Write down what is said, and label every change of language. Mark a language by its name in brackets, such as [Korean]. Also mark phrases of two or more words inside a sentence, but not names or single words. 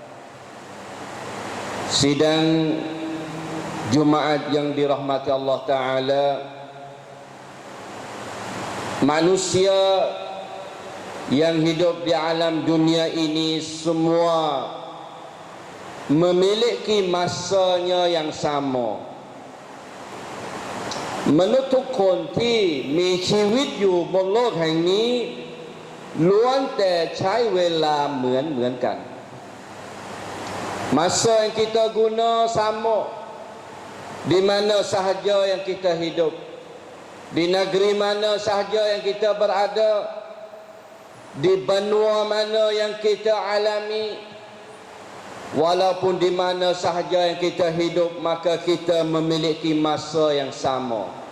[Malay] Sidang Jumaat yang dirahmati Allah Ta'ala, manusia yang hidup di alam dunia ini semua memiliki masanya yang sama. Menutup konti [Thai] miชีวิตอยู่บนโลกแห่งนี้ล้วนแต่ใช้เวลาเหมือนกัน [Malay] Masa yang kita guna sama di mana sahaja yang kita hidup, di negeri mana sahaja yang kita berada, di benua mana yang kita alami, walaupun di mana sahaja yang kita hidup, maka kita memiliki masa yang sama.